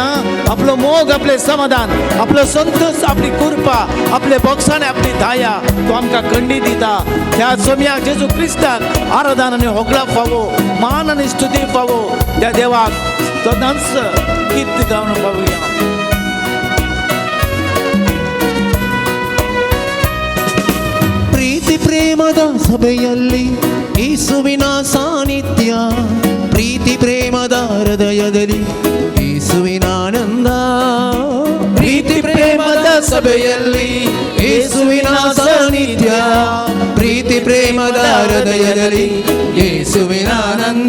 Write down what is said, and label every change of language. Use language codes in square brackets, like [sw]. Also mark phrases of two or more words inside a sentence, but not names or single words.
[kok] आपलो मोग, आपले समाधान, आपलो संतोष, आपली कृपा, आपले बोगसाणे, आपली दया तो आमकां खंडीत दिता. त्या सोम्याक जेजू क्रिस्ताक आराधना आनी होगळा फावो, मान आनी स्तुती फावो. त्या देवाक सदांच गीत गावन पावया. [kn] ಪ್ರೀತಿ ಪ್ರೇಮದ ಸಭೆಯಲ್ಲಿ ಯೇಸುವಿನ ಸಾನ್ನಿಧ್ಯ, ಪ್ರೀತಿ ಪ್ರೇಮದ ಹೃದಯದಲ್ಲಿ ಯೇಸುವಿನ ಆನಂದ. ಪ್ರೀತಿ ಪ್ರೇಮದ ಸಭೆಯಲ್ಲಿ ಯೇಸುವಿನ ಸಾನ್ನಿಧ್ಯ, ಪ್ರೀತಿ ಪ್ರೇಮದ ಹೃದಯದಲ್ಲಿ ಯೇಸುವಿನ ಆನಂದ.